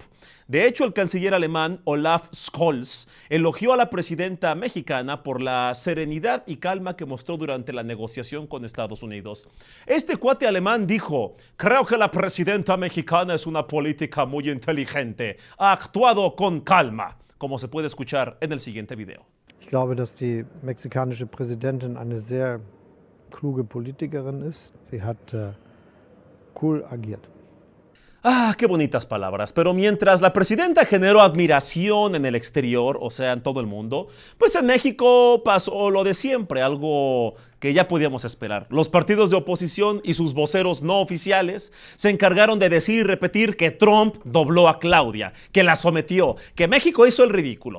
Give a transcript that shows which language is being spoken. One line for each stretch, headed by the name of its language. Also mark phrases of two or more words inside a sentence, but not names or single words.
Spanish: De hecho, el canciller alemán Olaf Scholz elogió a la presidenta mexicana por la serenidad y calma que mostró durante la negociación con Estados Unidos. Este cuate alemán dijo: "Creo que la presidenta mexicana es una política muy inteligente. Ha actuado con calma", como se puede escuchar en el siguiente video.
German: Ich glaube, dass die mexikanische Präsidentin eine sehr kluge Politikerin ist. Sie hat cool agiert.
Spanish: Ah, qué bonitas palabras, pero mientras la presidenta generó admiración en el exterior, o sea, en todo el mundo, pues en México pasó lo de siempre, algo que ya podíamos esperar. Los partidos de oposición y sus voceros no oficiales se encargaron de decir y repetir que Trump dobló a Claudia, que la sometió, que México hizo el ridículo.